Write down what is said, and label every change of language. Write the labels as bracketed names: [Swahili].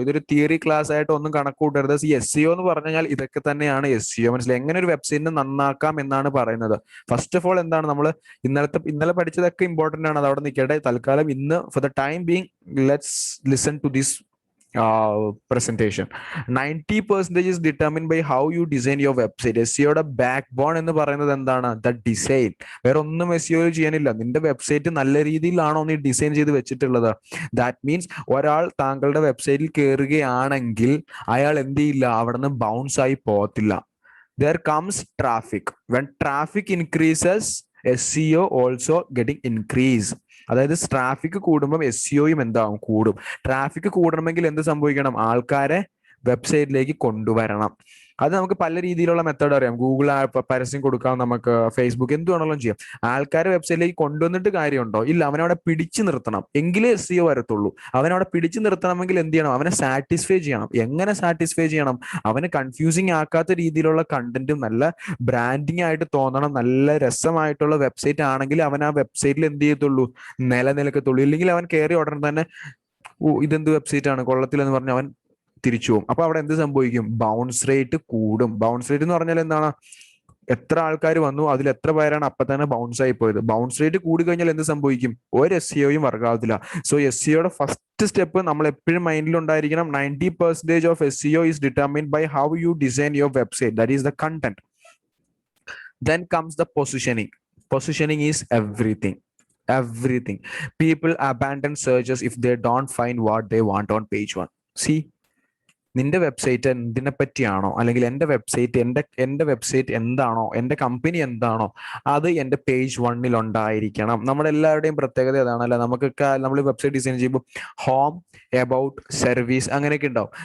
[Malayalam] ഇതൊരു theory class ആയിട്ട് ഒന്നും കണക്ക് കൂട്ടരുത്. SEO എന്ന് പറഞ്ഞു കഴിഞ്ഞാൽ ഇതൊക്കെ തന്നെയാണ് SEO. മനസ്സിലായി? എങ്ങനെ ഒരു വെബ്സൈറ്റിനെ നന്നാക്കാം എന്നാണ് പറയുന്നത്. ഫസ്റ്റ് ഓഫ് ഓൾ എന്താണ്, നമ്മൾ ഇന്നലെ പഠിച്ചതൊക്കെ ഇമ്പോർട്ടന്റ് ആണ്, അത് അവിടെ നിൽക്കട്ടെ. തൽക്കാലം ഇന്ന് [English] For the time being let's listen to this presentation. 90% is determined by how you design your website. [Malayalam] SEOയുടെ back bone എന്ന് പറയുന്നത് എന്താണ്, ദ ഡിസൈൻ. വേറെ ഒന്നും SEO ചെയ്യാനില്ല. നിന്റെ വെബ്സൈറ്റ് നല്ല രീതിയിലാണോ നീ ഡിസൈൻ ചെയ്ത് വെച്ചിട്ടുള്ളത്. ദാറ്റ് മീൻസ് ഒരാൾ താങ്കളുടെ വെബ്സൈറ്റിൽ കയറുകയാണെങ്കിൽ അയാൾ എന്ത് ചെയ്യില്ല, അവിടെ നിന്ന് ബൗൺസ് ആയി പോകത്തില്ല. [English] There comes traffic. When traffic increases, SEO also getting increase. [Malayalam] അതായത് ട്രാഫിക് കൂടുമ്പോൾ SEOയും എന്താവും, കൂടും. ട്രാഫിക് കൂടണമെങ്കിൽ എന്ത് സംഭവിക്കണം, ആൾക്കാരെ വെബ്സൈറ്റിലേക്ക് കൊണ്ടുവരണം. അത് നമുക്ക് പല രീതിയിലുള്ള മെത്തേഡ് അറിയാം. ഗൂഗിൾ പരസ്യം കൊടുക്കാം, നമുക്ക് ഫേസ്ബുക്ക്, എന്ത് വേണമെങ്കിലും ചെയ്യാം. ആൾക്കാരെ വെബ്സൈറ്റിലേക്ക് കൊണ്ടുവന്നിട്ട് കാര്യമുണ്ടോ? ഇല്ല. അവനവിടെ പിടിച്ചു നിർത്തണം, എങ്കിലേ SEO വരത്തുള്ളൂ. അവനവിടെ പിടിച്ചു നിർത്തണമെങ്കിൽ എന്ത് ചെയ്യണം, അവനെ സാറ്റിസ്ഫൈ ചെയ്യണം. എങ്ങനെ സാറ്റിസ്ഫൈ ചെയ്യണം? അവന് കൺഫ്യൂസിങ് ആക്കാത്ത രീതിയിലുള്ള കണ്ടന്റും നല്ല ബ്രാൻഡിങ് ആയിട്ട് തോന്നണം. നല്ല രസമായിട്ടുള്ള വെബ്സൈറ്റ് ആണെങ്കിൽ അവൻ ആ വെബ്സൈറ്റിൽ എന്ത് ചെയ്യത്തുള്ളൂ, നിലനിൽക്കത്തുള്ളൂ. ഇല്ലെങ്കിൽ അവൻ കയറി ഉടനെ തന്നെ ഇതെന്ത് വെബ്സൈറ്റ് ആണ്, കൊള്ളത്തില്ലെന്ന് പറഞ്ഞ് അവൻ തിരിച്ചു പോകും. അപ്പൊ അവിടെ എന്ത് സംഭവിക്കും, ബൗൺസ് റേറ്റ് കൂടും. ബൗൺസ് റേറ്റ് എന്ന് പറഞ്ഞാൽ എന്താണ്, എത്ര ആൾക്കാർ വന്നു അതിൽ എത്ര പേരാണ് അപ്പൊ തന്നെ ബൗൺസ് ആയി പോയത്. ബൗൺസ് റേറ്റ് കൂടി കഴിഞ്ഞാൽ എന്ത് സംഭവിക്കും, ഒരു SEOയും വർക്കാവത്തില്ല. സോ SEOയുടെ ഫസ്റ്റ് സ്റ്റെപ്പ് നമ്മൾ എപ്പോഴും മൈൻഡിൽ ഉണ്ടായിരിക്കണം. [English] 90% of SEO is determined by how you design your website. That is the content. Then comes the positioning. Positioning is everything. Everything. People abandon searches if they don't find what they want on page 1. [Malayalam] See, നിന്റെ website എന്തിനെ പറ്റിയാണോ, അല്ലെങ്കിൽ എൻ്റെ website എന്താണോ, എൻ്റെ company എന്താണോ, അത് എൻ്റെ page 1 ഉണ്ടായിരിക്കണം. നമ്മുടെ എല്ലാവരുടെയും പ്രത്യേകത അതാണല്ലോ. നമുക്കൊക്കെ നമ്മൾ വെബ്സൈറ്റ് ഡിസൈൻ ചെയ്യുമ്പോൾ ഹോം, എബൌട്ട്, സർവീസ് അങ്ങനെയൊക്കെ ഉണ്ടാവും.